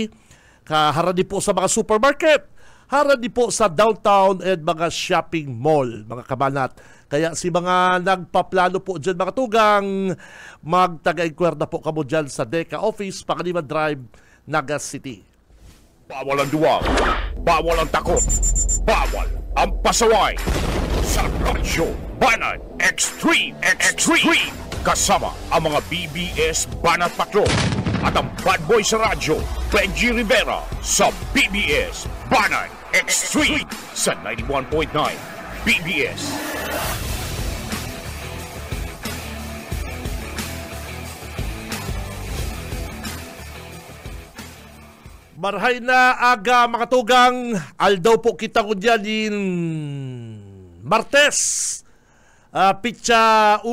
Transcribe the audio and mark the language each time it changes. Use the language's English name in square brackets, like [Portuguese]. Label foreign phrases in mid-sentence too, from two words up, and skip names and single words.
[Bikol] Harani po sa mga supermarket. Harani po sa downtown and mga [English] shopping mall, [Bikol] mga kabanat. [Filipino] Kaya si mga nagpaplano po dyan, mga tugang, magtaga-inquire na po kamo dyan sa Deca Office, Pangaliban Drive, Naga City. Bawal ang duwag, bawal ang takot, bawal ang pasaway. Sa Radyo Banat Extreme kasama ang mga BBS Banat Patrol at ang [English] bad boy [Filipino] sa radyo, Benji Rivera sa BBS Banat Extreme sa 91.9 BBS. [Bikol] Marhay na aga, mga tugang. Aldaw po kita ko dyan in Martes, Pitsa 1.